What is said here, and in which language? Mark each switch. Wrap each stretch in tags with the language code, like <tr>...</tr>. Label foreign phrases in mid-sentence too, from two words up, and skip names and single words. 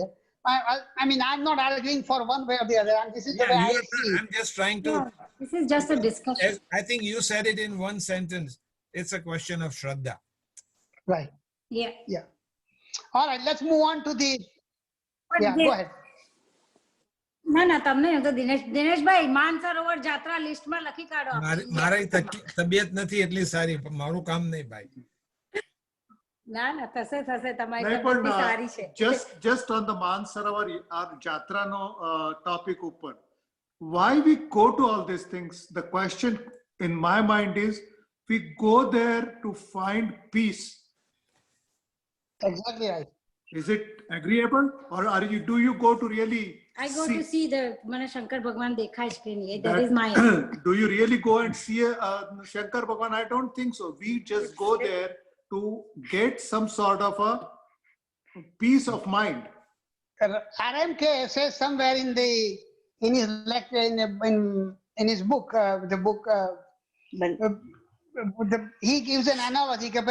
<en>I mean, I'm not arguing for one way or the other. And this is the way I see it. I'm just trying to. Yeah, this is just a discussion. I think you said it in one sentence. It's a question of Shraddha. Right. Yeah. Yeah. All right, let's move on to the. Yeah, go ahead.</en> <gu>ના તમને તો દિનેશભાઈ માનસરોવર જાત્રા લિસ્ટમાં લખી કાઢો. મારી તબિયત નથી એટલી સારી, મારું કામ નહીં ભાઈ. ના થશે તમારી નહીં તબિયત પણ સારી છે.</gu> <en>just on the Mansarovar Jatrano topic ઉપર, why we go to all these things, the question in my mind is, we go there to find peace. Exactly right. Is it agreeable, or do you go to really I go to see the</en> <gu>મને શંકર ભગવાન દેખાય છે કે નહીં.</gu> <en>That is my. Do you really go and see Shankar Bhagavan? I don't think so. We just go there to get some sort of a peace of mind. RMK says somewhere in his lecture, in his book, he gives an analogy.</en>